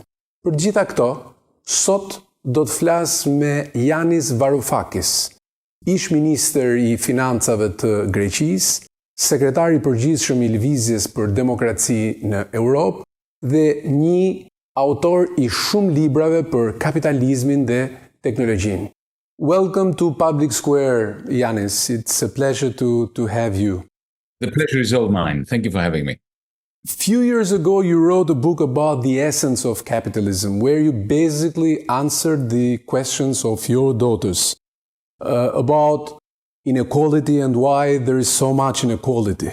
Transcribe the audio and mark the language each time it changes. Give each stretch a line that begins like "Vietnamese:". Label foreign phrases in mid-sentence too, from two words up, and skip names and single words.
Albanian: Për gjitha këto, sot do të flas me Yanis Varoufakis, ish ministër i financave të Greqisë, sekretar i përgjithshëm i Lëvizjes për Demokraci në Europë dhe një autor i shumë librave për kapitalizmin dhe teknologjinë.
English: Welcome to Public Square, Yanis. It's a pleasure to have you. The pleasure is all mine. Thank you for having me. A few years ago, you wrote a book about the essence of capitalism, where you basically answered the questions of your daughters about inequality and why there is so much inequality.